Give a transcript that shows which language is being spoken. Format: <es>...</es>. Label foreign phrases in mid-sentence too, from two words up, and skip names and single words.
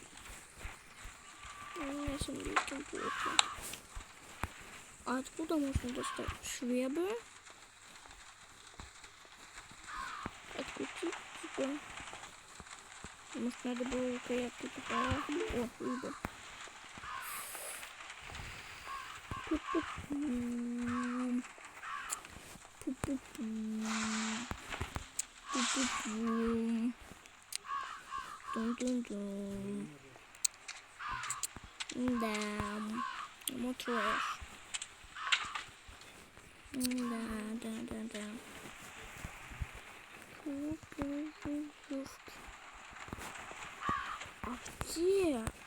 <ru>У меня с английским плохо. А откуда можно достать? Швебры? Открутить, типа. Может, надо было рукоятку попала. О, рыба. Пу-пу-пу. Пу-пу-пу. Тун-тун-тун. Да. Ну, трэш. Да. А где?</ru>